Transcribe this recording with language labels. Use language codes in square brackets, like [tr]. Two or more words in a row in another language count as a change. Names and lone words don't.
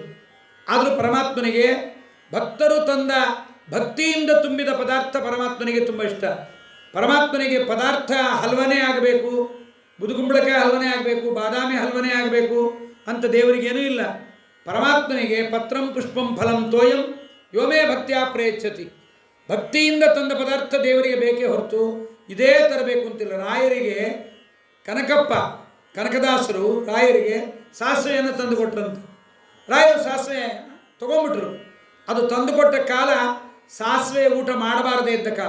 [kn] ಆದರೂ ಪರಮಾತ್ಮನಿಗೆ ಭಕ್ತರು ತಂದ ಭಕ್ತಿಯಿಂದ ತುಂಬಿದ ಪದಾರ್ಥ ಪರಮಾತ್ಮನಿಗೆ ತುಂಬ ಇಷ್ಟ. ಪರಮಾತ್ಮನಿಗೆ ಪದಾರ್ಥ ಹಲ್ವನೇ ಆಗಬೇಕು, ಬುದುಗುಂಬಳಕಾಯಿ ಹಲ್ವನೇ ಆಗಬೇಕು, ಬಾದಾಮಿ ಹಲ್ವನೇ ಆಗಬೇಕು ಅಂತ ದೇವರಿಗೇನೂ ಇಲ್ಲ. [sa] ಪರಮಾತ್ಮನಿಗೆ ಪತ್ರಂ ಪುಷ್ಪಂ ಫಲಂ ತೋಯಂ ಯೋಮೇ ಭಕ್ತಿಯ ಪ್ರಯಚ್ಛತಿ. [kn] ಭಕ್ತಿಯಿಂದ ತಂದ ಪದಾರ್ಥ ದೇವರಿಗೆ ಬೇಕೇ ಹೊರತು ಇದೇ ತರಬೇಕು ಅಂತಿಲ್ಲ. ರಾಯರಿಗೆ ಕನಕದಾಸರು ರಾಯರಿಗೆ ಸಾಸಿವೆಯನ್ನು ತಂದು ಕೊಟ್ಟರಂತೆ. ರಾಯರು ಸಾಸಿವೆ ತೊಗೊಂಡ್ಬಿಟ್ರು. ಅದು ತಂದುಕೊಟ್ಟ ಕಾಲ ಸಾಸಿವೆ ಊಟ ಮಾಡಬಾರದೇ ಇದ್ದ ಕಾಲ.